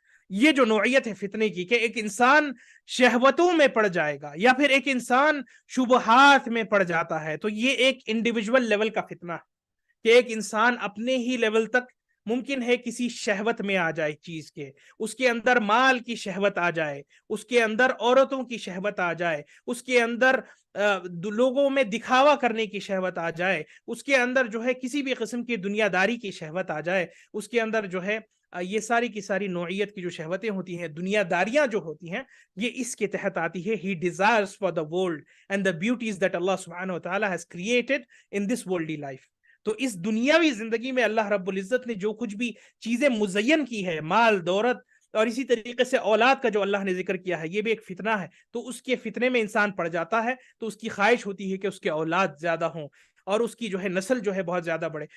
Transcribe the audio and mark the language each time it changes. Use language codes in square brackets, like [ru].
[ur] یہ جو نوعیت ہے فتنے کی، کہ ایک انسان شہوتوں میں پڑ جائے گا یا پھر ایک انسان شبہات میں پڑ جاتا ہے، تو یہ ایک انڈیویجول لیول کا فتنہ ہے، کہ ایک انسان اپنے ہی لیول تک ممکن ہے کسی شہوت میں آ جائے، چیز کے اس کے اندر مال کی شہوت آ جائے، اس کے اندر عورتوں کی شہوت آ جائے، اس کے اندر لوگوں میں دکھاوا کرنے کی شہوت آ جائے، اس کے اندر جو ہے کسی بھی قسم کی دنیا داری کی شہوت آ جائے، اس کے اندر جو ہے یہ ساری کی ساری نوعیت کی جو شہوتیں ہوتی ہیں، دنیا داریاں جو ہوتی ہیں، یہ اس کے تحت آتی ہے. [en] He desires for the world and the beauties that Allah subhanahu wa ta'ala has created in this worldly life. [ur] تو اس دنیاوی زندگی میں اللہ رب العزت نے جو کچھ بھی چیزیں مزین کی ہے، مال دولت، اور اسی طریقے سے اولاد کا جو اللہ نے ذکر کیا ہے، یہ بھی ایک فتنہ ہے. تو اس کے فتنے میں انسان پڑ جاتا ہے تو اس کی خواہش ہوتی ہے کہ اس کے اولاد زیادہ ہوں اور اس کی جو ہے نسل جو ہے بہت زیادہ بڑھے.